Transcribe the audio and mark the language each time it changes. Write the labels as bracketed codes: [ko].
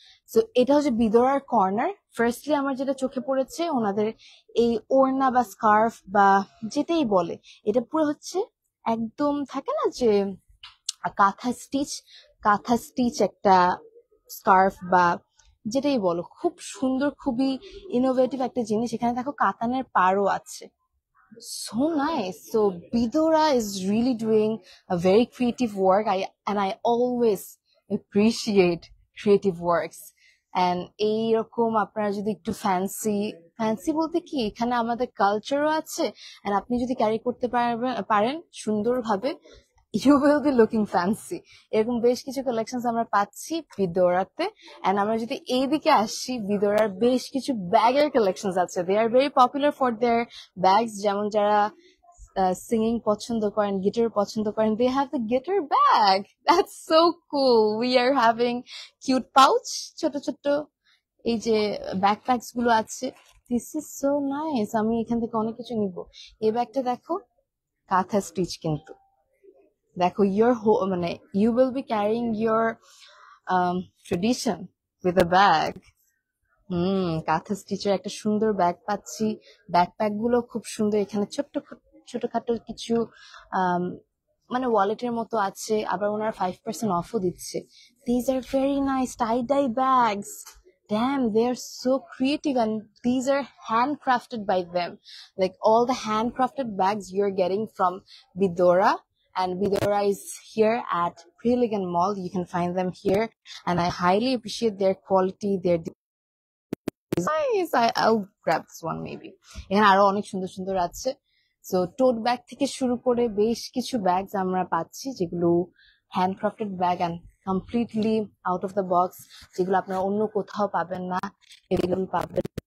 [bn] So এটা হচ্ছে বিদোরার corner. Firstly আমার যেটা চোখে পড়েছে, ওনাদের এই ওড়না বা স্কার্ফ বা যেটাই বলে, এটা পুরো হচ্ছে একদম থাকে না যে কাঁথা স্টিচ একটা স্কার্ফ বা যেটাই বলো, খুব সুন্দর, খুবই ইনোভেটিভ একটা জিনিস। এখানে দেখো কাতানের পাড়ও আছে। [en] So nice. So Bidora is really doing a very creative work. I always appreciate creative works. [bn] And এইরকম আপনারা যদি একটু ফ্যান্সি বলতে কি, এখানে আমাদের কালচারও আছে, and আপনি যদি ক্যারি করতে পারেন সুন্দরভাবে, [en] You will be looking fancy. [bn] এরকম বেশ কিছু কালেকশন আমরা পাচ্ছি বিদোরাতে। এন্ড আমরা যদি এইদিকে আসি, বিদোরার বেশ কিছু ব্যাগের কালেকশন আছে। [en] They are very popular for their bags. [bn] যেমন যারা সিঙ্গিং পছন্দ করেন, [en] Guitar পছন্দ করেন, they have the guitar bag. That's so cool. We are having cute pouch, [bn] ছোট ছোট এই যে ব্যাকপ্যাকস গুলো আছে। [en] This is so nice. [bn] আমি এখান থেকে অনেক কিছু নিব। এই ব্যাগটা দেখো, কাঁথা স্টিচ কিন্তু। দেখো মানে [en] You will be carrying your tradition with a bag. [bn] কাঁথা স্টিচের একটা সুন্দর ব্যাগ পাচ্ছি। ব্যাকপ্যাক গুলো খুব সুন্দর। এখানে ছোটখাটো কিছু মানে ওয়ালেটের মতো আছে, আবার ওনারা 5% অফও দিচ্ছে। [en] These are very nice tie dye bags. Damn, they are so creative, and these are handcrafted by them. Like all the handcrafted bags you're getting from Bidora, and Bidora is here at Pre Elegant Mall. You can find them here, and I highly appreciate their quality, their nice. I'll grab this one maybe. [bn] এখানে আরো অনেক সুন্দর সুন্দর আছে। So টোট bag থেকে শুরু করে বেশ কিছু ব্যাগস আমরা পাচ্ছি, যেগুলো handcrafted bag and completely out of the box, যেগুলো আপনারা অন্য কোথাও পাবেন না, এগুলো পাবেন।